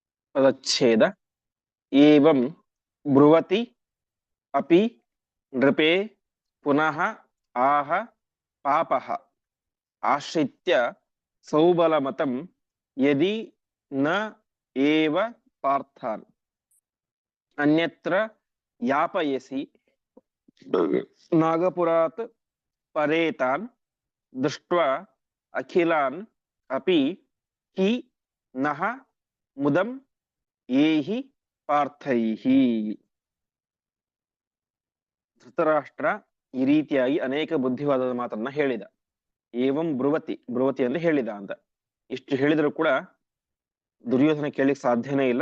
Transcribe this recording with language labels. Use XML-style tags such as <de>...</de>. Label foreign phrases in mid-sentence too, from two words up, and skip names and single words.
<sa>ಪದಚ್ಛೇದ ಏವಂ ಬ್ರುವತಿ ಅಪಿ ನೃಪೇ ಪುನಃ ಆಹ ಪಾಪಃ ಆಶ್ರಿತ್ಯ ಸೌಬಲಮತಂ ಯದಿ ನ ಏವ ಪಾರ್ಥಾನ್ ಅನ್ಯತ್ರ ಯಾಪಯಸಿ ನಾಗಪುರಾತ್ ಪರೇತಾನ್ ದೃಷ್ಟ್ವಾ ಅಖಿಲಾನ್ ಅಪಿ ಹಿ ನಃ ಮುದಂ ಏಹಿ ಪಾರ್ಥೈಹಿ.</sa> <kn>ಧೃತರಾಷ್ಟ್ರ ಈ ರೀತಿಯಾಗಿ ಅನೇಕ ಬುದ್ಧಿವಾದದ ಮಾತನ್ನ ಹೇಳಿದ.</kn> <sa>ಏವಂ ಬ್ರುವತಿ, ಬ್ರುವತಿ</sa> <kn>ಅಂದ್ರೆ ಹೇಳಿದ ಅಂತ. ಇಷ್ಟು ಹೇಳಿದ್ರು ಕೂಡ ದುರ್ಯೋಧನ ಕೇಳಲಿಕ್ಕೆ ಸಾಧ್ಯನೇ ಇಲ್ಲ.</kn>